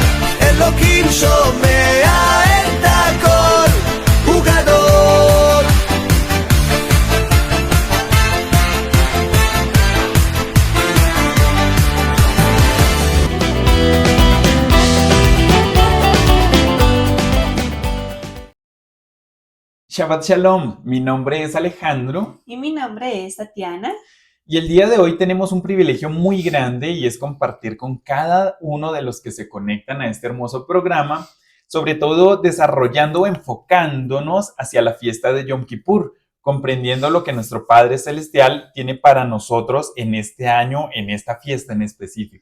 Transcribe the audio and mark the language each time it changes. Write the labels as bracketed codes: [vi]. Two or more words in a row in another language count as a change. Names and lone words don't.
[he] אלוקים שומע את הכל, הוא גדול. שבת שלום, [es] mi nombre es Alejandro Y mi nombre es Tatiana. y el día de hoy tenemos un privilegio muy grande y es compartir con cada uno de los que se conectan a este hermoso programa, sobre todo desarrollando o enfocándonos hacia la fiesta de Yom Kippur, comprendiendo lo que nuestro Padre Celestial tiene para nosotros en este año, en esta fiesta en específico.